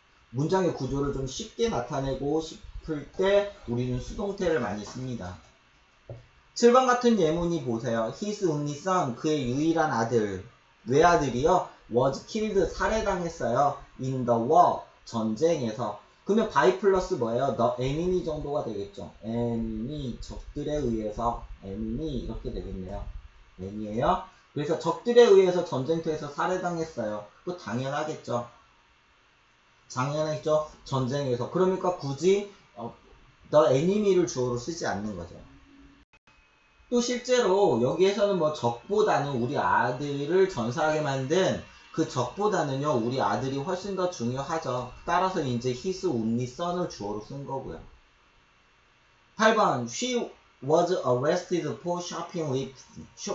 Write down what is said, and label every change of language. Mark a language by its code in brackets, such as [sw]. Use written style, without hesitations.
[ko] 문장의 구조를 좀 쉽게 나타내고 싶을 때 우리는 수동태를 많이 씁니다. 7번 같은 예문이 보세요. [en] His only son, [ko] 그의 유일한 아들. 외아들이요. [en] Was killed, [ko] 살해당했어요. [en] In the war, [ko] 전쟁에서. 그러면 by 플러스 뭐예요? [en] The enemy [ko] 정도가 되겠죠. enemy, 적들에 의해서. enemy 이렇게 되겠네요. enemy예요. 그래서 적들에 의해서 전쟁터에서 살해당했어요. 그거 당연하겠죠. 당연하겠죠. 전쟁에서. 그러니까 굳이 [en] the enemy [ko] 를 주어로 쓰지 않는 거죠. 또 실제로 여기에서는 뭐 적보다는 우리 아들을 전사하게 만든 그 적보다는요 우리 아들이 훨씬 더 중요하죠. 따라서 이제 [en] his only son [ko] 을 주어로 쓴 거고요. [en] 8번 She was arrested for shoplifting.